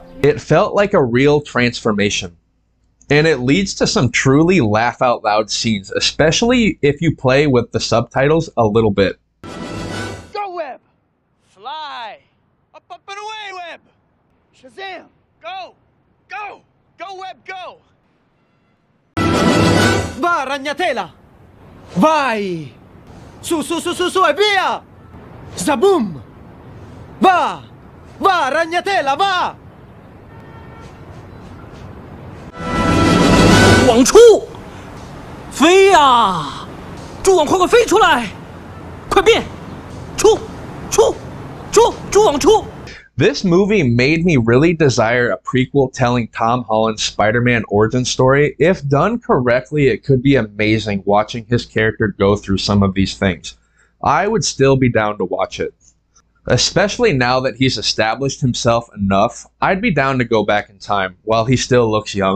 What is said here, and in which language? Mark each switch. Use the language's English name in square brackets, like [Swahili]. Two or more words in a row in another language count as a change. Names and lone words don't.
[English] It felt like a real transformation. And it leads to some truly laugh out loud scenes, especially if you play with the subtitles a little bit. Go, Web! Fly! Up, up, and away, Web! Shazam! Go! Go! Go, Web, go! [Italian] Va, ragnatela! Vai! Su, su, su, su, su e via! Zaboom! Va! Va, ragnatela, va! [Chinese] 往出！飞呀！蛛网快快飞出来！快变！出！出！出！蛛网出！ [English] This movie made me really desire a prequel telling Tom Holland's Spider-Man origin story. If done correctly, it could be amazing watching his character go through some of these things. I would still be down to watch it. Especially now that he's established himself enough, I'd be down to go back in time while he still looks young.